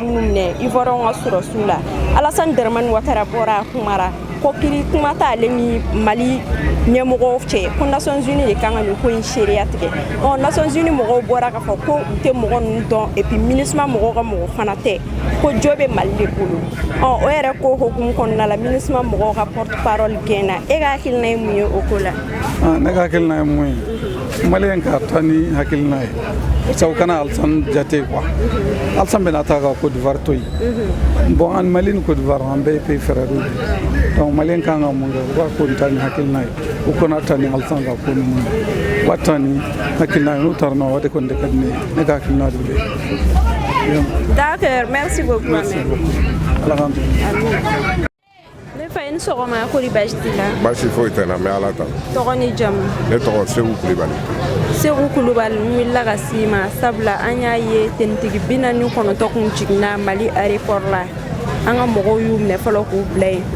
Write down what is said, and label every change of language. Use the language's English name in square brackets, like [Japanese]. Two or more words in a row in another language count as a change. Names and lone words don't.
[Bambara] minnu minɛ Ivoiriyɛnw ka surasiw la Alassane Dramane Ouattara bɔra a kumara ko kiri kuma t'ale ni Mali ɲɛmɔgɔw cɛ ko Nations Unies de kan ka nin ko in seereya tigɛ Nations Unies mɔgɔw bɔra k'a fɔ ko u tɛ mɔgɔ ninnu dɔn [French] et puis [Bambara] MINUSMA mɔgɔw ka mɔgɔ fana tɛ ko jo bɛ Mali de bolo o yɛrɛ ko hokumu kɔnɔna la MINUSMA mɔgɔw ka [French] porte parole [Bambara] gɛnna e ka hakilina ye mun ye o ko la ne ka hakilina ye mun ye Maliyɛn ka taa ni hakilina ye sabu kana Alassane jate quoi Alassane bɛna taa ka Côte d'Ivoire to yen bon an Mali ni Côte d'Ivoire an bɛɛ ye [French] pays frères [Bambara] de donc Maliyɛn kan ka mun kɛ u ka ko nin taa ni hakilina ye u kana taa ni Alassane ka ko ninnu ye u ka taa ni hakilina ye n'u taara n'o o de kɔni de ka di ne ye ne ka hakilina de ye. [French] D'accord, merci beaucoup. Merci beaucoup. [Arabic] Alhamdulillah. [Bambara] Ne fa ni sɔgɔma ko ni baasi t'i la. Baasi foyi tɛ n na n bɛ Ala tanu. Tɔgɔ ni jamu. Ne tɔgɔ Seku Kulibali. Seku Kulibali n wulila ka s'i ma sabula an y'a ye tenitigi 49 kun jiginna Mali aéroport la an ka mɔgɔw y'u minɛ fɔlɔ k'u bila yen u